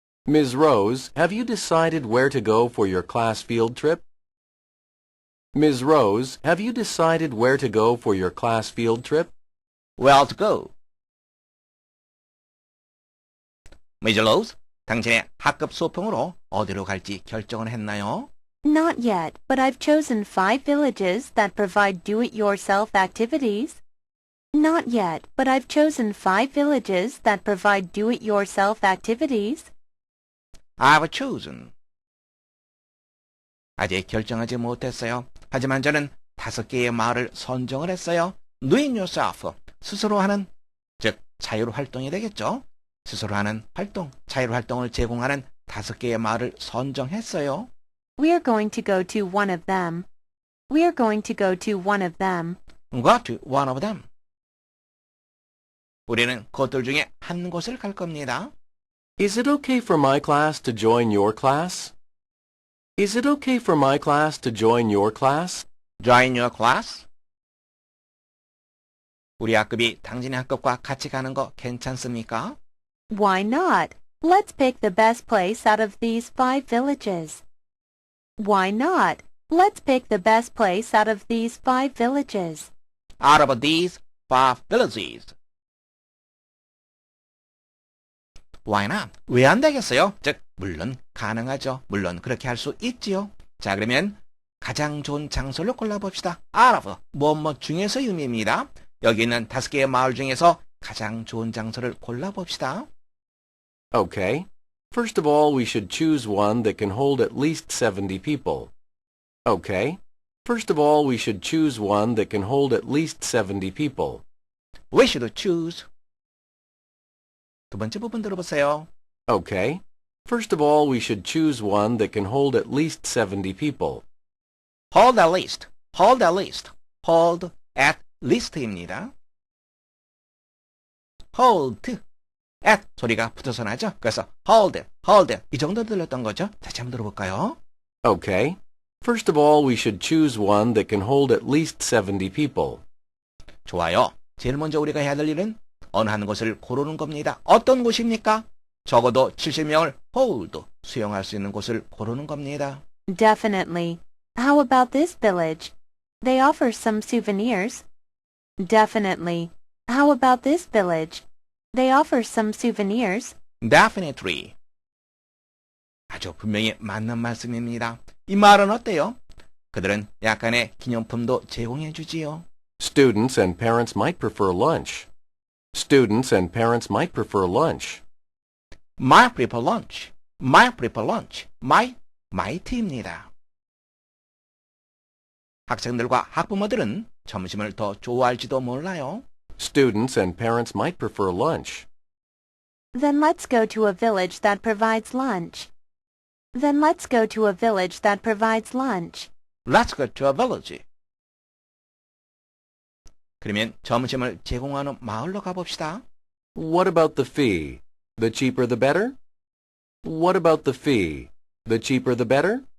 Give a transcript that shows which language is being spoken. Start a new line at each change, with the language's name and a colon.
English: Ms. Rose, have you decided where to go for your class field trip? Ms. Rose, have you decided where to go for your class field trip? Where to go?
Korean: Miss Rose, 당신의 학급 소풍으로 어디로 갈지 결정을 했나요?
English: Not yet, but I've chosen 5 villages that provide do-it-yourself activities. Not yet, but I've chosen 5 villages that provide do-it-yourself activities. I've chosen.
Korean: 아직 결정하지 못했어요. 하지만 저는 5개의 마을을 선정을 했어요.
English: Do it yourself,
Korean: 스스로 하는, 즉 자유로 활동이 되겠죠. 스스로 하는 활동, 자유로 활동을 제공하는 5개의 마을을 선정했어요.
English: We're going to go to one of them. We're going to go to one of them. Go to one of them.
Korean: 우리는 그것들 중에 한 곳을 갈 겁니다.
English: Is it okay for my class to join your class? Is it okay for my class to join your class? Join your class.
Korean: 우리 학급이 당신의 학급과 같이 가는 거 괜찮습니까?
English: Why not? Let's pick the best place out of these 5 villages. Why not? Let's pick the best place out of these 5 villages. Out of these 5 villages. Why not?
Korean: 왜 안 되겠어요? 즉, 물론 가능하죠. 물론 그렇게 할 수 있지요. 자, 그러면 가장 좋은 장소를 골라봅시다.
English: out of,
Korean: 뭐뭐 중에서 의미입니다. 여기 있는 5개의 마을 중에서 가장 좋은 장소를 골라봅시다.
English: Okay. First of all, we should choose one that can hold at least 70 people. Okay. First of all, we should choose one that can hold at least 70 people. We should choose.
Korean: 두 번째 부분 들어보세요.
English: Okay. First of all, we should choose one that can hold at least 70 people. Hold at least. Hold at least. Hold at least입니다. hold at
Korean: 소리가 붙어서 나죠. 그래서 hold 이 정도 들렸던 거죠. 다시 한번 들어볼까요?
English: Okay. First of all, we should choose one that can hold at least 70 people.
Korean: 좋아요. 제일 먼저 우리가 해야 될 일은 어느 한 곳을 고르는 겁니다. 어떤 곳입니까? 적어도 70명을 hold, 수용할 수 있는 곳을 고르는 겁니다.
English: Definitely. How about this village? They offer some souvenirs. Definitely. How about this village? They offer some souvenirs. Definitely.
Korean: 아주 분명히 맞는 말씀입니다. 이 말은 어때요? 그들은 약간의 기념품도 제공해 주지요.
English: Students and parents might prefer lunch. Students and parents might prefer lunch. Might prefer lunch. Might prefer lunch. might입니다.
Korean: 학생들과 학부모들은 점심을 더 좋아할지도 몰라요.
English: Students and parents might prefer lunch. Then let's go to a village that provides lunch. Then let's go to a village that provides lunch. Let's go to a village.
Korean: 그러면 점심을 제공하는 마을로 가봅시다.
English: What about the fee? The cheaper the better? What about the fee? The cheaper the better?